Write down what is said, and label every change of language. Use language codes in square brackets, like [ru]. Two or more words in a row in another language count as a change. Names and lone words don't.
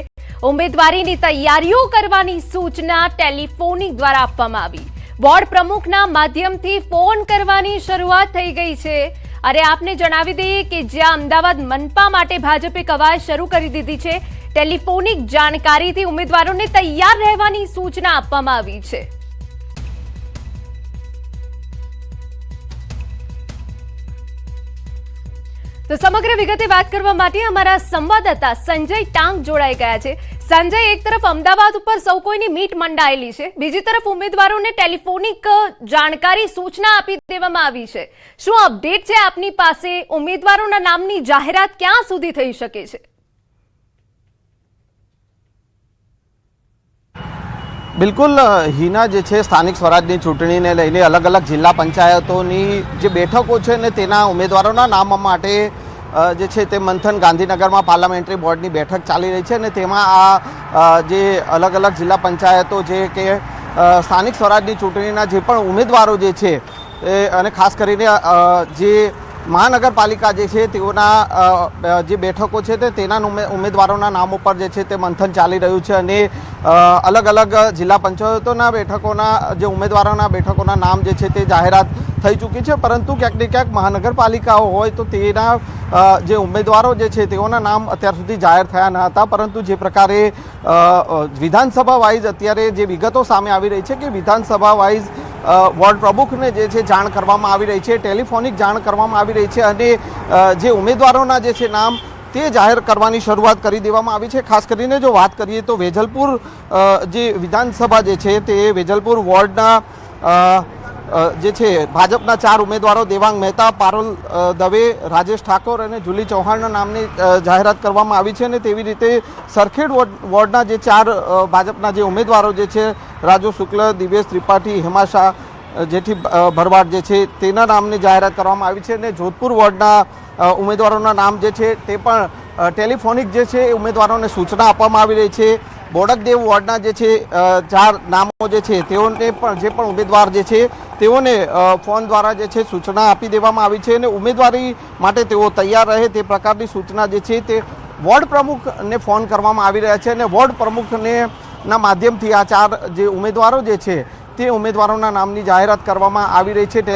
[gu] ઉમેદવારીની તૈયારીઓ કરવાની સૂચના ટેલિફોનિક દ્વારા આપવામાં આવી। વોર્ડ પ્રમુખના માધ્યમથી ફોન કરવાની શરૂઆત થઈ ગઈ છે। અરે આપને જણાવી દઈએ કે જ્યાં અમદાવાદ મનપા માટે ભાજપે કવાયત શરૂ કરી દીધી છે। ટેલિફોનિક જાણકારીથી ઉમેદવારોને તૈયાર રહેવાની સૂચના આપવામાં આવી છે। તો સમગ્ર વિગતે બાત કરવા માટે અમારા સંવાદદાતા સંજય ટાંગ જોડાઈ ગયા હૈ। સંજય, એક તરફ અમદાવાદ પર સૌ કોઈની મીટ મંડાયેલી છે, બીજી તરફ ઉમેદવારોને ટેલિફોનિક જાણકારી સૂચના આપી દેવામાં આવી છે। શું અપડેટ છે આપની પાસે? ઉમેદવારોના નામની જાહેરાત ક્યાં સુધી થઈ શકે છે? બિલકુલ હીના જે છે સ્થાનિક સ્વરાજની ચૂંટણીને લઈને અલગ અલગ જિલ્લા પંચાયતોની જે બેઠકો છે ને તેના ઉમેદવારોના નામ માટે જે છે તે મંથન ગાંધીનગરમાં પાર્લામેન્ટરી બોર્ડની બેઠક ચાલી રહી હૈ। તેમાં આ જે અલગ અલગ જિલ્લા પંચાયતો જે કે સ્થાનિક સ્વરાજની ચૂંટણીના જે પણ ઉમેદવારો જે છે અને ખાસ કરીને જે મહાનગરપાલિકા જે છે તેઓના જે બેઠકો છે તેના ઉમેદવારોના નામો પર જે છે તે મંથન ચાલી રહ્યું છે અને અલગ અલગ જિલ્લા પંચાયતોના બેઠકોના જે ઉમેદવારોના બેઠકોના નામ જે છે તે જાહેરાત થઈ ચૂકી છે, પરંતુ ક્યાંક ને ક્યાંક મહાનગરપાલિકાઓ હોય તો તેના જે ઉમેદવારો જે છે તેઓના નામ અત્યાર સુધી જાહેર થયા ન હતા, પરંતુ જે પ્રકારે વિધાનસભા વાઇઝ અત્યારે જે વિગતો સામે આવી રહી છે કિ વિધાનસભા વાઇઝ વોર્ડ પ્રમુખને જે છે જાણ કરવામાં આવી રહી છે, ટેલિફોનિક જાણ કરવામાં આવી રહી છે અને જે ઉમેદવારોના જે છે નામ તે જાહેર કરવાની શરૂઆત કરી દેવામાં આવી છે। ખાસ કરીને જો વાત કરીએ તો વેજલપુર જે વિધાનસભા જે છે તે વેજલપુર વોર્ડના જે છે ભાજપના 4 ઉમેદવારો દેવાંગ મેહતા, પારુલ દવે, રાજેશ ઠાકોર અને જૂલી ચૌહાણના નામની જાહેરાત કરવામાં આવી છે અને તેવી રીતે સરખેડ વોર્ડના જે 4 ભાજપના જે ઉમેદવારો જે છે રાજૂ શુક્લ, દિવેશ ત્રિપાઠી, હેમા શાહ જેઠી ભરવાડ જે છે તેના નામની જાહેરાત કરવામાં આવી છે અને જોધપુર વોર્ડના ઉમેદવારોના નામ જે છે તે પણ ટેલિફોનિક જે છે એ ઉમેદવારોને સૂચના આપવામાં આવી રહી છે. બોડકદેવ વોર્ડના જે છે 4 નામો જે છે તેઓને પણ જે પણ ઉમેદવાર જે છે તેઓને ફોન દ્વારા જે છે સૂચના આપી દેવામાં આવી છે અને ઉમેદવારી માટે તેઓ તૈયાર રહે તે પ્રકારની સૂચના જે છે તે વોર્ડ પ્રમુખને ફોન કરવામાં આવી રહ્યા છે અને વોર્ડ પ્રમુખને ના માધ્યમથી આ 4 જે ઉમેદવારો જે છે તે ઉમેદવારોના નામની જાહેરાત કરવામાં આવી રહી છે.